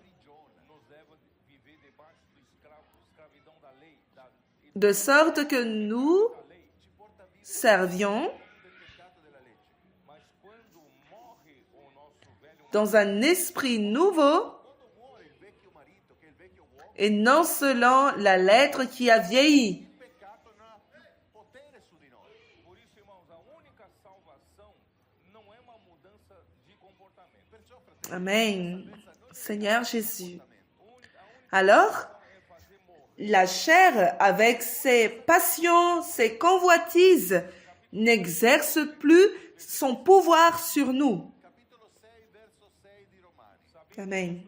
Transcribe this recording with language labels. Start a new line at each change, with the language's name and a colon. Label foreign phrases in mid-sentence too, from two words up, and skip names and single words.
French: que nous servions dans un esprit nouveau et non selon la lettre qui a vieilli. »
Portuguese: Por isso, irmãos, a única salvação não é uma mudança de comportamento.
French: Amen. Seigneur Jésus. Alors, la chair, avec ses passions, ses convoitises, n'exerce plus son pouvoir sur nous. Amen.